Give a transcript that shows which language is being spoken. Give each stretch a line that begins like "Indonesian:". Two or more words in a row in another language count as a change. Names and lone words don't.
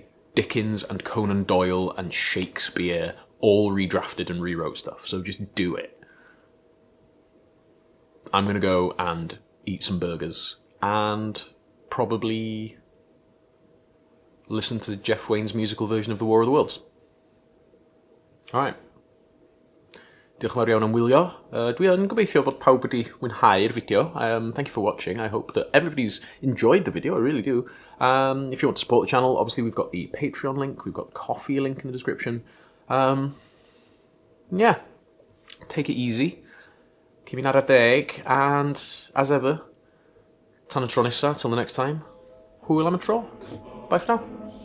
English: Dickens and Conan Doyle and Shakespeare all redrafted and rewrote stuff, so just do it. I'm going to go and eat some burgers and probably listen to Jeff Wayne's musical version of The War of the Worlds. Alright.
Welsh: Diolch yn fawr iawn am wylio. Dwi yn gobeithio fod pawb wedi mwynhau'r fideo.
English: Thank you for watching. I hope that everybody's enjoyed the video. I really do. If you want to support the channel, obviously we've got the Patreon link. We've got the Coffee link in the description. Yeah. Take it easy.
Welsh: Keep ar y deg.
English: And, as ever,
Welsh: tan y tro nesa,
English: till the next time,
Welsh: hwyl am y tro.
English: Bye for now.